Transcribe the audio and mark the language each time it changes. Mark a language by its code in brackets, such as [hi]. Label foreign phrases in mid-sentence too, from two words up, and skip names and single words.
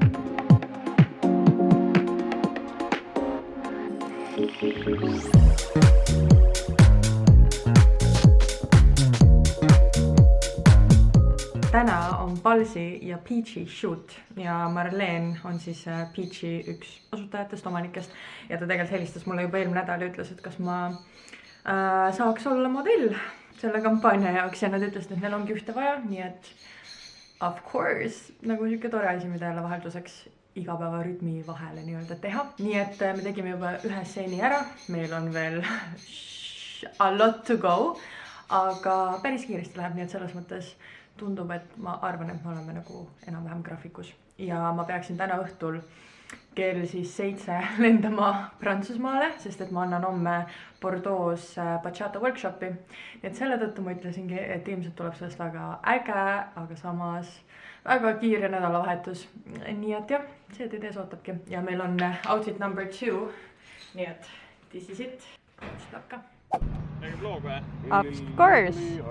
[et] Täna on Palsi ja Peachy shoot ja Marleen on siis Peachy üks asutajatest, omanikest ja ta tegelikult helistas mulle juba eelmine nädal ja ütles, et kas ma saaks olla modell selle kampaania jaoks ja nad ütlesid, et neil ongi ühte vaja, nii et [en] of course, [et] nagu siuke tore asi, mida jälle vahelduseks igapäeva rütmi vahele nii-öelda teha. Nii et me tegime juba ühe stseeni ära, meil on veel [en] a lot to go, [et] aga päris kiiresti läheb, nii et selles mõttes tundub, et ma arvan, et me oleme nagu enam-vähem graafikus. Ja ma peaksin täna õhtul kell siis 7 lendama Prantsusmaale, sest et ma annan homme Bordeaux bachata workshopi. Nii et selle tõttu ma ütlesingi, et ilmselt tuleb sellest väga äge, aga samas väga kiire nädalavahetus. Nii et jah, see teid ees ootabki. Ja meil on outfit number 2. Nii et [en] this is it. Let's lakka. [et] Nägi vlog või? [en] Of course.